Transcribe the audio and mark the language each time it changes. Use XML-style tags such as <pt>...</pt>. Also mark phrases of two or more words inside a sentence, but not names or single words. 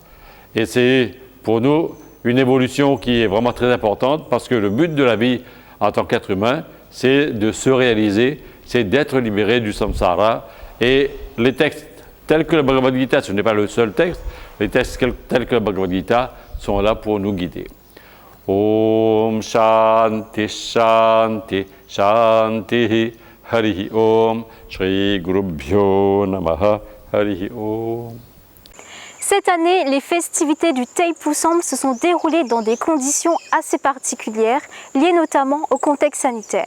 <fr>Et c'est pour nous une évolution qui est vraiment très importante parce que le but de la vie en tant qu'être humain, c'est de se réaliser, c'est d'être libéré du samsara. Et les textes tels que le Bhagavad Gita, ce n'est pas le seul texte, les textes tels que le Bhagavad Gita sont là pour nous guider.</fr> <sa>Om Shanti Shanti Shanti Harihi Om Shri Gurubhyo Namaha Harihi Om.</sa> <fr>Cette année, les festivités du Thaipusam se sont déroulées dans des conditions assez particulières, liées notamment au contexte sanitaire.</fr>